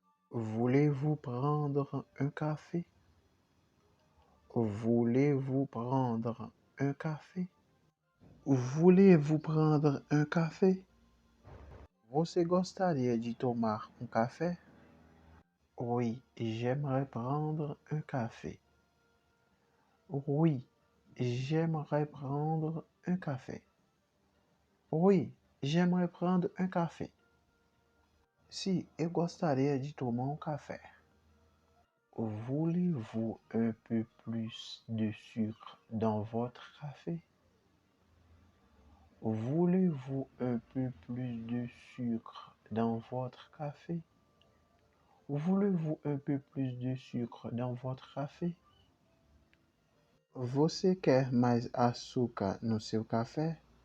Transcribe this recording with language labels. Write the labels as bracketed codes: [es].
[fr] Voulez-vous prendre un café? Voulez-vous prendre un café? Voulez-vous prendre un café? [pt] Você gostaria de tomar um café? [fr] Oui, j'aimerais prendre un café. Oui, j'aimerais prendre un café. Oui, j'aimerais prendre un café. [pt] Si, eu gostaria de tomar um café. [fr] Voulez-vous un peu plus de sucre dans votre café? Voulez-vous un peu plus de sucre dans votre café? Voulez-vous un peu plus de sucre dans votre café? [pt] Você quer mais açúcar no seu café?